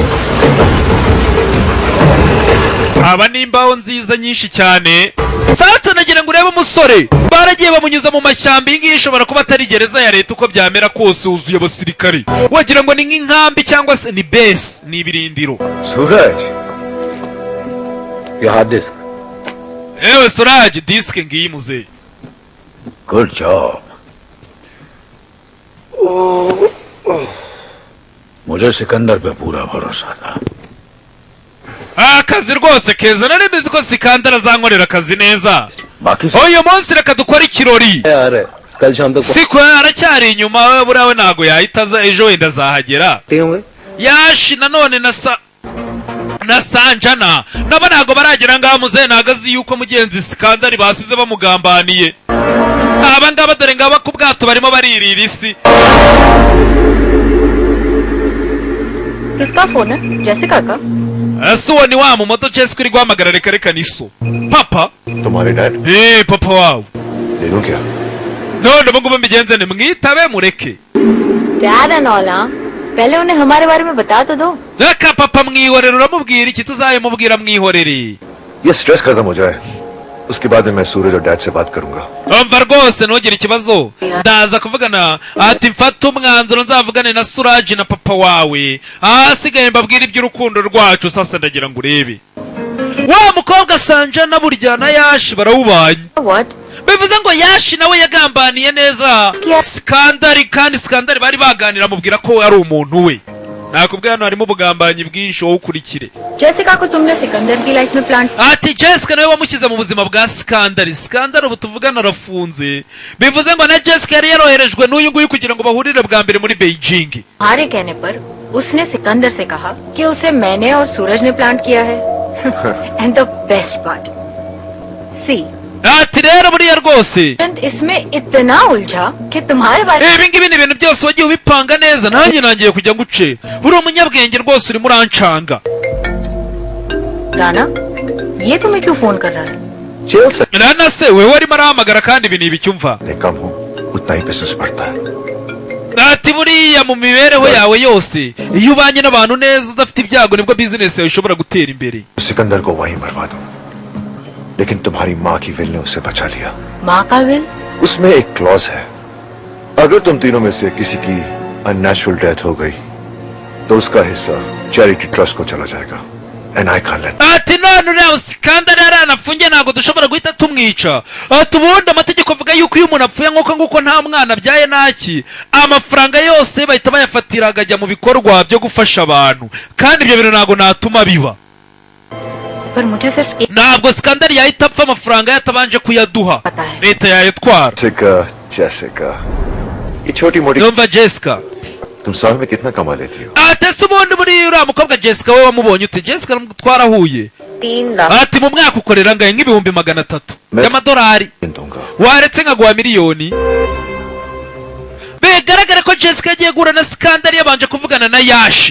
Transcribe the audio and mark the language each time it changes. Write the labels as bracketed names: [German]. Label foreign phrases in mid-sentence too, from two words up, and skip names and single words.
[Kinyarwanda] Aba ni imbaho nziza nyinshi cyane. Sasa nagira ngo urebe umusore baragiye bamunyuza mu mashyamba. Iyi ngiyi ishobora kuba atari gereza ya leta uko byamera kose huzuye abasirikari wagira ngo ni nk'inkambi cyangwa se ni base ni ibirindiro. [English] Suraj, your hard disk. [Kinyarwanda] Ewe Suraj, disk ngiyi muzehe. [English] Good job. [Hindi] मुझे सिकंदर पे पूरा भरोसा था. [Kinyarwanda] Akazi rwose keza nari mbizi ko Sikandar azankorera akazi neza. [Hindi] बाकी [Kinyarwanda] Uyu munsi reka dukora ikirori. [Hindi] यार कल शाम तक [Kinyarwanda] Siko aracyari inyuma we burawe nago yahitaza ejo wenda azahagera. Yashi nanone na Sanjana nabo nago baragera ngaho muzehe nagazi yuko mugenzi Sikandar basize bamugambaniye. Aba ngaba dore ngaba ku bwato barimo baririra isi. [Hindi] किसका फोन है? जेसिका का? [Kinyarwanda] Asuwa ni wa mu moto Jessica uri guhamagara reka niso. Papa? [Hindi] तुम्हारे डैड. [Kinyarwanda] Papa wawe. [Hindi] दे दूं क्या? [Kinyarwanda] None mugume mbigenze ne mwitabe mureke. [English] Dad and all, [Hindi] हाँ? पहले उन्हें हमारे बारे में बता तो दो. [Kinyarwanda] Reka papa mwihorere uramubwira iki tuzayimubwira mwihorere. [Hindi] ये स्ट्रेस खत्म हो जाए उसके बाद मैं सूरज और डैड से बात करूंगा. [Kinyarwanda] Umva rwose ntugire ikibazo ndaza kuvugana ati mfata umwanzuro nzavugane na Suraj na papa wawe asigaye mbabwira iby'urukundo rwacu. Sasa ndagira ngo urebe wa mukobwa Sanjana burya na Yashi barawubanye. [English] What? [Kinyarwanda] Bivuze ngo Yashi nawe yagambaniye neza Sikandari kandi Sikandari bari baganira mubwira ko ari umuntu we. Nakubwira hano harimo ubugambanyi bwinshi wowe ukurikire. [Hindi] जेसिका को तुमने सिकंदर की लाइफ में प्लांट [Kinyarwanda] Ati Jessica nawe wamushyize mu buzima bwa Sikandari. Sikandari ubu tuvugana arafunze. Bivuze ngo na Jessica yari yaroherejwe n'uyu nguyu kugira ngo bahurire bwa mbere muri Beijing. [Hindi] हमारे कहने पर उसने सिकंदर से कहा कि उसे मैंने और सूरज ने प्लांट किया है. [English] And the best part, see, [Kinyarwanda] Ati rero buriya rwose [Hindi] इसमें इतना उलझा कि तुम्हारे बारे [Kinyarwanda] ibi ngibi ni ibintu byose wagiye ubipanga neza nanjye nangiye kujya nguce. Uri umunyabwenge rwose urimo urancanga. [Hindi] राना, ये तुम्हें क्यों फोन कर रहा है? चिल से [Kinyarwanda] Rana se wewe arimo arahamagara kandi ibi ni ibicyumva. [Hindi] कम हो उतना ही बिजनेस बढ़ता है. [Kinyarwanda] Ati buriya mu mibereho yawe yose iyo ubanye n'abantu neza udafite ibyago nibwo business yawe ishobora gutera imbere. [Hindi] सिकंदर को वहीं मरवा दो लेकिन तुम्हारी माँ की विल ने उसे बचा लिया. माँ का विल? उसमें एक क्लॉज है अगर तुम तीनों में से किसी की [English] unnatural death [Hindi] हो गई तो उसका हिस्सा [English] charity trust [Hindi] को चला जाएगा. [English] And I can't let [Kinyarwanda] Ati none uriya Sikandari yaranafungiye ntabwo dushobora guhita tumwica. Ati ubundi amategeko avuga yuko iyo umuntu apfuye nk'uko nguko nta mwana abyaye naki amafaranga yose bahita bayafatira akajya mu bikorwa byo gufasha abantu kandi ibyo bintu ntabwo natuma biba. [Hindi] पर मुझे सिर्फ एक [Kinyarwanda] Ntabwo Sikandari yahita apfa amafaranga yatabanje kuyaduha [Hindi] पता है. [Kinyarwanda] leta yayatwara. [Hindi] जैसिका ये छोटी मोटी [Kinyarwanda] Yumva Jessica [Hindi] तुम साल में कितना कमा लेती हो? [Kinyarwanda] ati se ubundi buriya uriya mukobwa Jessica wowe wamubonye ute? Jessica twarahuye. [Hindi] 3 लाख. [Kinyarwanda] Ati mu mwaka ukorera ngahe nk'ibihumbi 300 by'amadolari. [Hindi] दूंगा. [Kinyarwanda] Waretse nkaguha miliyoni. bigaragara ko Jessica yagiye guhura na skandal yabanje kuvugana na Yashi.